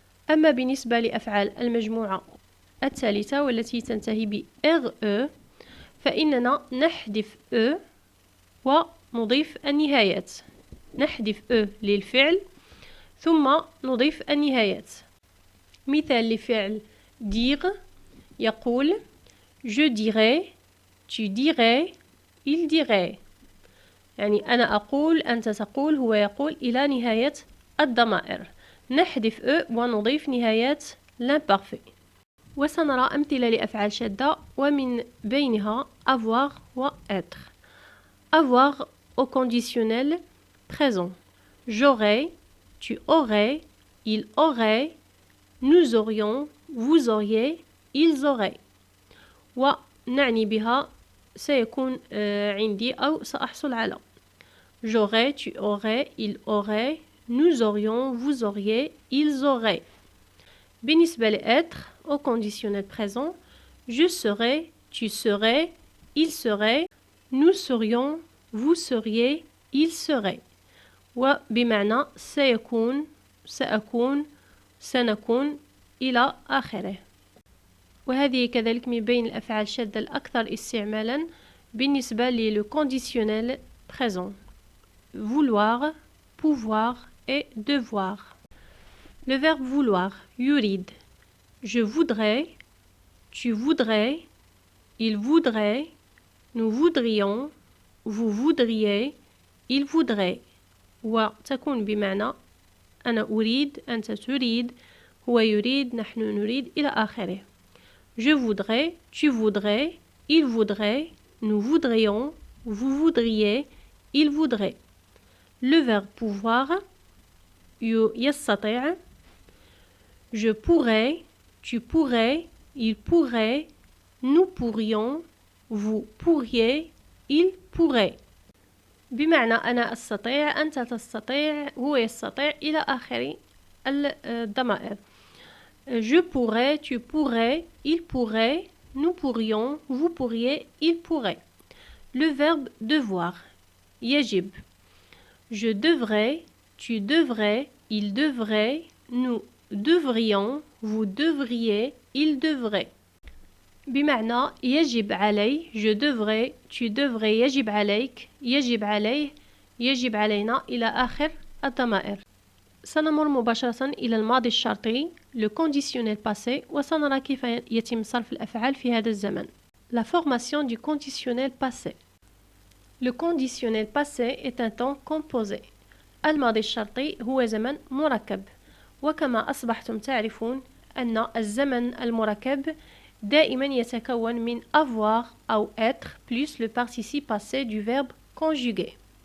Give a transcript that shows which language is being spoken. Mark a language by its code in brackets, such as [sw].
[ar] أما بالنسبة لأفعال المجموعة الثالثة والتي تنتهي ب RE فإننا نحذف E ونضيف النهايات. نحذف E للفعل ثم نضيف النهايات. مثال لفعل [fr] dire [ar] يقول [fr] je dirais, tu dirais, il dirait. [ar] يعني أنا أقول أنت تقول هو يقول إلى نهاية الضمائر. نحذف E ونضيف نهايات l'imparfait. وسنرى أمثلة لأفعال شاذة ومن بينها avoir و être. [fr] Avoir au conditionnel présent. J'aurais, tu aurais, il aurait, nous aurions, vous auriez, ils auraient. [ar] ونعني بها سيكون عندي أو سأحصل على. [fr] J'aurais, tu aurais, il aurait, nous aurions, vous auriez, ils auraient. [ar] بالنسبة ل [fr] être au conditionnel présent, je serais, tu serais, il serait, nous serions, vous seriez, il serait. [ar] وبمعنى سيكون، سأكون، سنكون إلى آخره. وهذه كذلك من بين الأفعال الشاذة الأكثر استعمالا بالنسبة للو conditionnel présent. [fr] Vouloir, pouvoir et devoir. Le verbe vouloir, [ar] يريد. [fr] Je voudrais, tu voudrais, il voudrait, nous voudrions, vous voudriez, il voudrait. [ar] وتكون بمعنى أنا أريد، أنت تريد، هو يريد، نحن نريد إلى آخره. [fr] Je voudrais, tu voudrais, il voudrait, nous voudrions, vous voudriez, il voudrait. Le verbe pouvoir [ar] يستطيع. [fr] Je pourrais, tu pourrais, il pourrait, nous pourrions, vous pourriez, il pourrait. [ar] بمعنى أنا أستطيع، أنت تستطيع، هو يستطيع إلى آخر الضمائر. [fr] Je pourrais, tu pourrais, il pourrait, nous pourrions, vous pourriez, il pourrait. Le verbe devoir [ar] يجب. [fr] Je devrais, tu devrais, il devrait, nous devrions, vous devriez, il devrait. [ar] بمعنى يجب علي، [fr] je devrais, tu devrais، [ar] يجب عليك، يجب عليه، يجب علينا إلى آخر الضمائر. سنمر مباشرة إلى الماضي الشرطي le conditionnel passé وسنرى كيف يتم صرف الأفعال في هذا الزمن. [fr] La formation du conditionnel passé. Le conditionnel passé est un temps composé. [ar] الماضي الشرطي هو زمن مركب، وكما أصبحتم تعرفون أن الزمن المركب دائما يتكون من avoir أو être [fr] plus le participe passé du verbe conjugué.